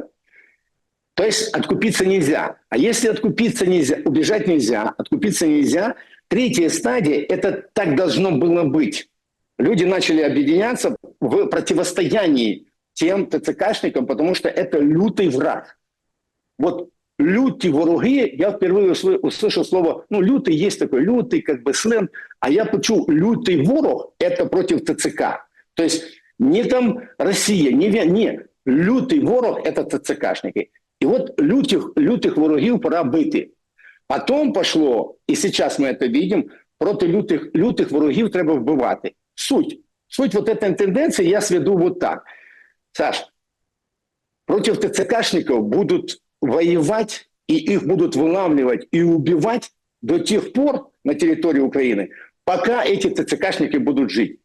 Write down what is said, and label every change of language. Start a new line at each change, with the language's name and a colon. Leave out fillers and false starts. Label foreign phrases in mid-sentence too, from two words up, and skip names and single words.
Russian: То есть откупиться нельзя. А если откупиться нельзя, убежать нельзя, откупиться нельзя, третья стадия, это так должно было быть. Люди начали объединяться в противостоянии тем ТЦКшникам, потому что это лютый враг. Вот
Ukrainian: люті вороги,
Russian: я впервые услышал слово, лютый есть такой, лютый сленг, а
Ukrainian: я почув,
Russian: лютый ворог – это против ТЦК. То есть не там Россия, не, лютый ворог – это ТЦКшники. И вот лютых
Ukrainian: ворогів пора бити.
Russian: Потом пошло, и сейчас мы это видим,
Ukrainian: проти лютых ворогів треба вбивати.
Russian: Суть вот этой тенденции я сведу вот так. Саш, против ТЦКшников будут воевать и их будут вылавливать и убивать до тех пор на территории Украины, пока эти ТЦКшники будут жить.